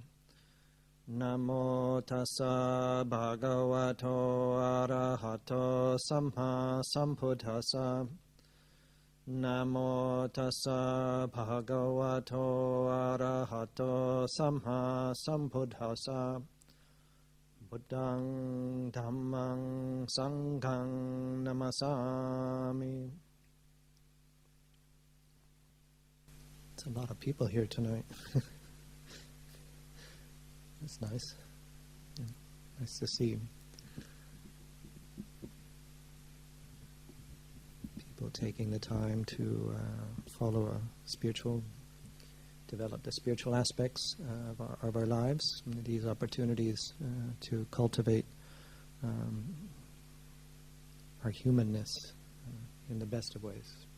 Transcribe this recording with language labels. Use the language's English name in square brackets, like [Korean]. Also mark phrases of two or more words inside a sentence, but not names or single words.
[Pali] Namo tassa bhagavato arahato samma sambuddhassa. Namo tassa bhagavato arahato samma sambuddhassa. Buddhaṃ Dhammaṃ Sanghaṃ Namasami. [English] It's a lot of people here tonight. That's nice. Yeah, nice to see people taking the time to follow a spiritual, develop the spiritual aspects of our lives, and these opportunities to cultivate our humanness in the best of ways.